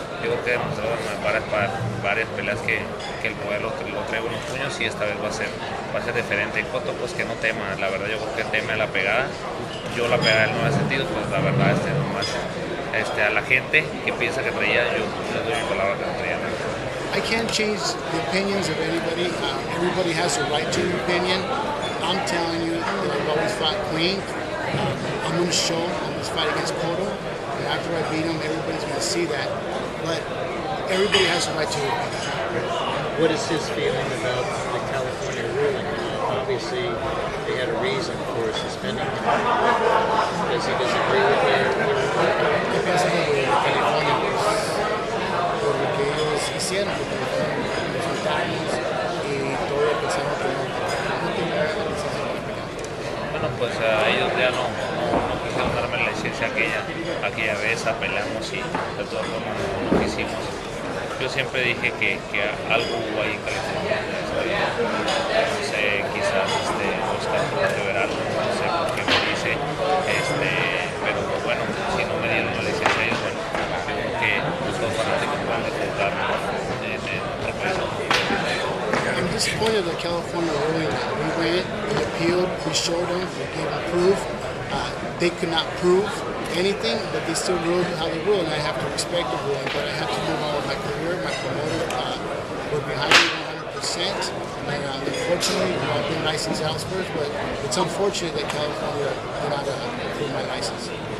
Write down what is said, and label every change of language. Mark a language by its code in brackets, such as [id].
[es] Yo creo que he demostrado en varias peleas que el poder lo traigo en los puños, y esta vez va a ser diferente. Cotto, pues que no tema, la verdad yo creo que teme a la pegada. Yo la pegada no he sentido, pues la verdad nomás a la gente que piensa que traía, yo les doy mi palabra que no traía nada. [en] I can't change the opinions of anybody. Everybody has a right to an opinion. I'm telling you that I've always fought clean. I'm going to show on this fight against Cotto. And after I beat him, everybody's going to see that. But everybody has a right to an opinion. What is his feeling about the California ruling? Obviously, they had a reason for suspending him. Does he disagree with their ruling? [es] ¿Qué piensa de California? Por lo que ellos hicieron, porque los soltamos y todo pensamos que no tenía la licencia para pelear. Bueno, pues a ellos ya no quisieron darme la licencia aquella vez, apelamos y de todas formas no lo hicimos. Yo siempre dije que algo hubo ahí en California, no sé, quizás Oscar tuvo que ver algo, no sé por qué me dice, pero bueno, si no me dieron la licencia ellos, bueno, yo creo que los fanáticos van a disfrutar en otro país. [en] I'm disappointed that California ruling. We went, we appealed, we showed them, we gave them proof. They could not prove anything, but they still ruled how they ruled, and I have to respect the ruling, but I have to move on with my career. My promoter were behind me 100%, and unfortunately, I've been licensed elsewhere, but it's unfortunate that California did not approve my license.